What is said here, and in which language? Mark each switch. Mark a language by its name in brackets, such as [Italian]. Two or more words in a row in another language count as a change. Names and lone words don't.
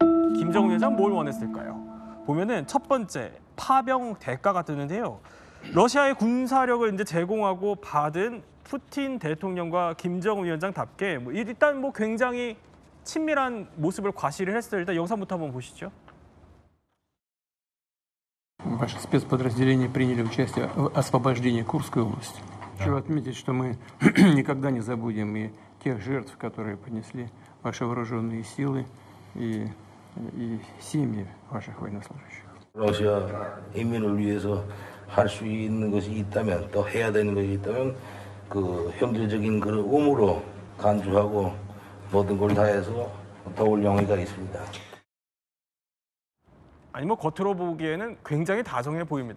[Korean] 김정은 위원장 뭘 원했을까요? 보면은 첫 번째 파병 대가가 뜨는데요. 러시아의 군사력을 이제 제공하고 받은 푸틴 대통령과 김정은 위원장답게 일단 굉장히 친밀한 모습을 과시를 했어요. 일단 영상부터 한번 보시죠. [Russian] Ваши спецподразделения приняли участие в освобождении Курской области. Хочу отметить, что мы никогда не забудем и тех жертв, которые понесли ваши вооруженные силы и семьи ваших военнослужащих. [Korean] 러시아 인민을 위해서 할 수 있는 것이 있다면 또 해야 되는 것이 있다면 그 형제적인 그런 의무로 간주하고 모든 걸 다해서 도울 용의가 있습니다. 아니 겉으로 보기에는 굉장히 다정해 보입니다.